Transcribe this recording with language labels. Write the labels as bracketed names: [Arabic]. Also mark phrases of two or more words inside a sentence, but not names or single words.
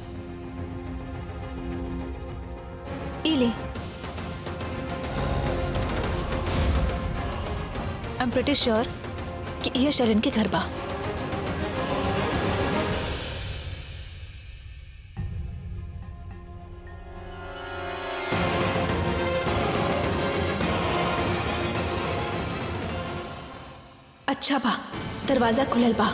[Bhojpuri] ई ले। [English] I am pretty sure [Bhojpuri] कि यह शर्लिन के घर बा। अच्छा बा, दरवाजा खुलल बा।